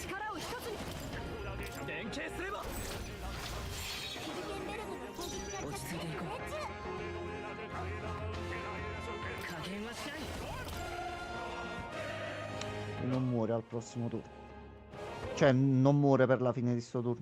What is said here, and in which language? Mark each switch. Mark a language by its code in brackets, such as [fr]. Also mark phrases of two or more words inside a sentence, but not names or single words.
[ja] 力を一つに。連携すれば。ヒルケンベルグの攻撃が落ち着いていこう。加減はしない。 [it] E non muore al prossimo turno. Cioè, non muore per la fine di sto turno.